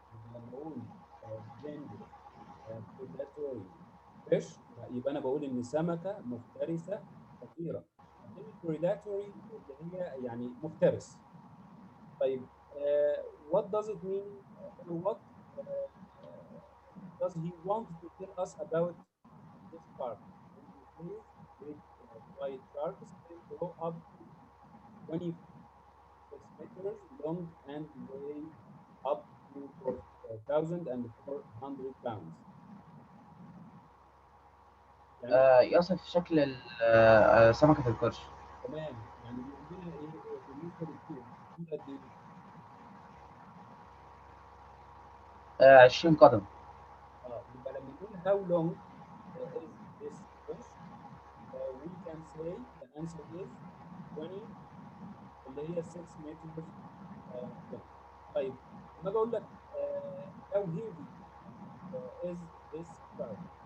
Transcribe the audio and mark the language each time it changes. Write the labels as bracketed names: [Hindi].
[Arabic] يبقى لما اقول [English] dangerous predatory fish [Arabic] يبقى انا بقول ان سمكه مفترسه خطيره. كلمه predatory اللي هي يعني مفترس. [English] طيب, what does it mean or what does he want to tell us about this shark? When he says great white sharks can grow up to 26 meters long and weigh up to 4,400 pounds. [Arabic] يعني يصف شكل سمكة القرش. تمام، يعني بيقول لنا ايه بالنسبه للطول؟ الطول قد ايه؟ 20 قدم. يبقى لما نقول [English] how long is this fish we can say the answer is [Arabic] 20 اللي هي 6 متر. طيب لما اجي اقول لك [English] how heavy is this shark؟